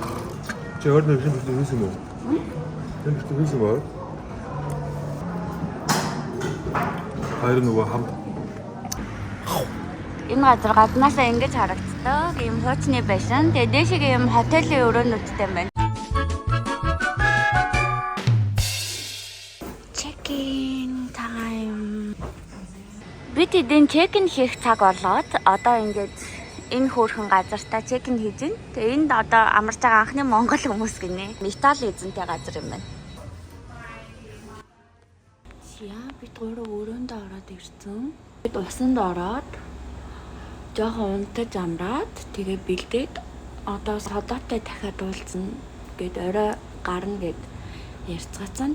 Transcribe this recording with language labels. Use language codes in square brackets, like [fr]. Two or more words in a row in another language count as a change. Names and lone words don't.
[mn] Чи өөрөө нэг юм хийсэн юм уу? Тэр нэг хийсэн баа. Хайр нөгөө хамт. Энэ газар гаднаасаа ингэж харагддаг. Ийм хуучны байшин. Тэгээ дээшээ ийм хотелийн өрөөнүүдтэй байна. [en] Check-in time. [mn] Бид эдийн check-in хийх цаг болоод одоо ингэж энэ хөөрхөн газартаа check-in хийж байна. Тэгээ энд одоо амарч байгаа анхны монгол хүмүүс гинэ. Металл эзэнтэй газар юм байна. Яа бид гурав өрөөнд ороод ирсэн. Бид усанд ороод жоохон унтаж амраад тэгээ бэлдээд одоо содоотой дахиад уулзна гэд орой гарна гэд ярьцгаацсан.